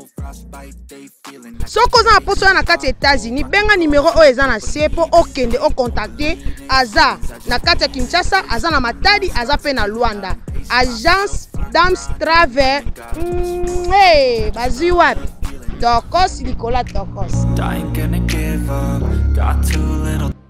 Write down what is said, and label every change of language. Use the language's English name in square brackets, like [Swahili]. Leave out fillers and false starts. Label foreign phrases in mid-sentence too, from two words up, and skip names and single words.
[Lingala] Soko za na poso ya na kati États-Unis, benga numéro oyo eza na C po okende o contacter aza na kati ya Kinshasa, aza na Matadi, aza pe na Luanda. Agence Dams Travers. Hey, bazi wapi? Tokos Nicolas Tokos. [English] I ain't gonna give up, got too little.